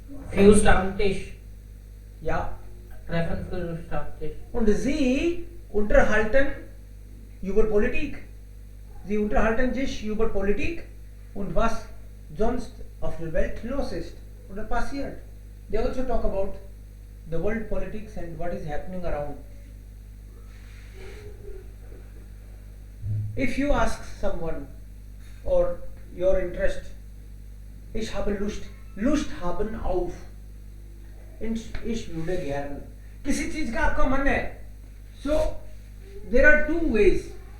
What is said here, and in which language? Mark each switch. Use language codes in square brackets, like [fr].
[de] Für Stammtisch. ja, Treffen für Stammtisch. Und sie unterhalten über Politik. Sie unterhalten sich über Politik und was sonst auf der Welt los ist oder passiert. [en] They also talk about the world politics and what is happening around. If you ask someone or your interest, [de] ich habe Lust, Lust haben auf, ich würde gern, [hi] किसी चीज का आपका मन है, [en] so there are two ways.